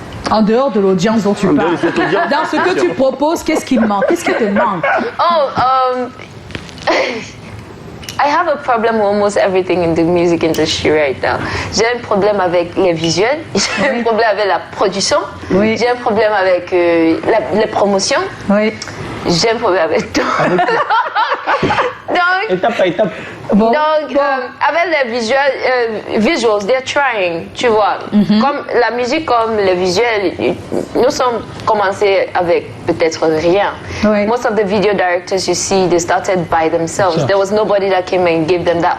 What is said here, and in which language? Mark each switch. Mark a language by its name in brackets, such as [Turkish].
[French] En dehors de l'audience dont tu dehors parles, de cette audience. dans ce que tu proposes, qu'est-ce qui manque? Qu'est-ce qui te manque? [English] I have a problem with almost everything in the music industry right now. [French] J'ai un problème avec les visuels, j'ai un problème avec la production, j'ai un problème avec les promotions, j'ai un problème avec tout. Donc, étape par étape. Donc, avec les visuals, [English] they're trying, [French] tu vois. Comme la musique, comme les visuels, nous sommes commencés avec peut-être rien. [English] Most of the video directors you see, they started by themselves. There was nobody that came and gave them that.